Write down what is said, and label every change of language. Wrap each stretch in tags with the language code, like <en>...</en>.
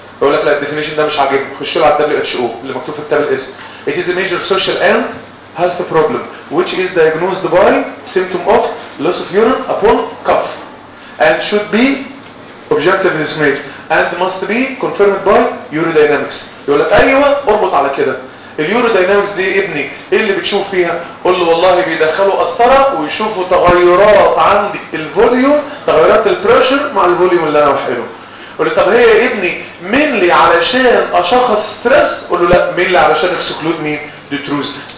<ar>اقول لك لا الديفينيشن ده مش عاجبني خش له على الدبليو اتش او اللي مكتوب في التاب الاسم.</ar> <en>It is a major social and health problem which is diagnosed by symptom of loss of urine upon cough and should be objectively made and must be confirmed by urodynamics.</en> <ar>يقول لك ايوه اربط على كده. اليورودينامكس دي ابني ايه اللي بتشوف فيها؟ قول له والله بيدخلوا قسطره ويشوفوا تغيرات عند الفوليوم تغيرات البريشر مع الفوليوم اللي انا بحقنه. قول له طب هي يا ابني مين لي علشان اشخص ستريس؟ قول له لا مين لي علشان اكسكلود مين؟ ديتروز.</ar>